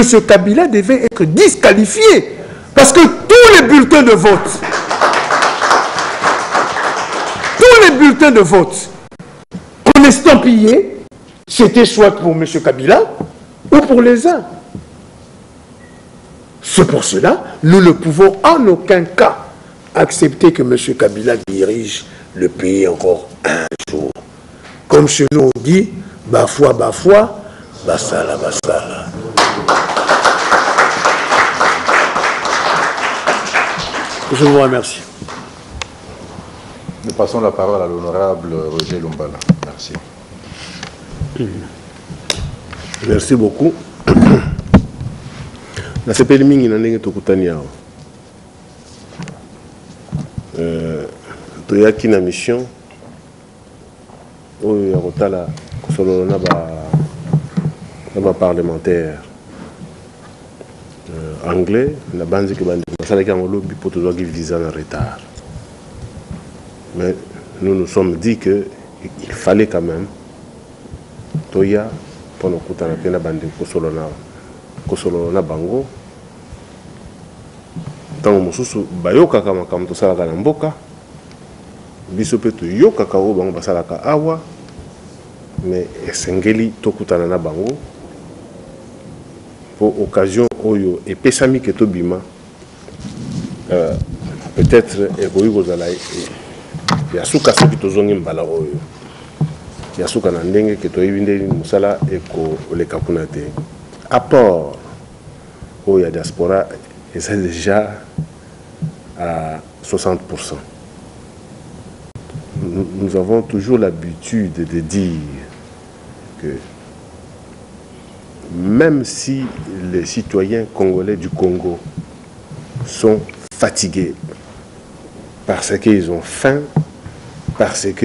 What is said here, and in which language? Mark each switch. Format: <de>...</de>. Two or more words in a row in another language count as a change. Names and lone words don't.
<fr>Kabila devait être disqualifié. Parce que tous les bulletins de vote, qu'on estampillait, c'était soit pour M. Kabila ou pour les uns. C'est pour cela, nous ne pouvons en aucun cas accepter que M. Kabila dirige le pays encore un jour. Comme chez nous on dit,</fr> <ln>bafoi, bafoi, basala, basala.</ln> <fr>Je vous remercie. Nous passons la parole à l'honorable Roger Lumbala. Merci. Merci beaucoup.</fr> <ln>La CPL mingi na ndenge tokutani awa. Toyaki na mission oyo ya kotala kosolola na ba</ln> <fr>parlementaire anglais</fr> <ln>na banzi ke bandi basalaki yango lobi po tozwaki visa na retard.</ln> <fr>Mais nous nous sommes dit que il fallait quand même toya pour nous</fr> <ln>kutana pe na bandi kosolola na bango. Tango mosusu bayokaka makambo tosalaka na mboka biso pe toyokaka oyo bango basalaka awa, mais esengeli tokutana na bango</ln> <fr>pour occasion</fr> <ln>oyo epesami ke tobima peut-être ekoki kozala ya suka soki tozongi mbala oyo ya suka na ndenge ke toyebi ndeni mosala ekoleka kuna te. Apport oyo ya diaspora eza</ln> <fr>déjà à 60%. Nous avons toujours l'habitude de dire que même si les citoyens congolais du Congo sont fatigués parce qu'ils ont faim, parce</fr>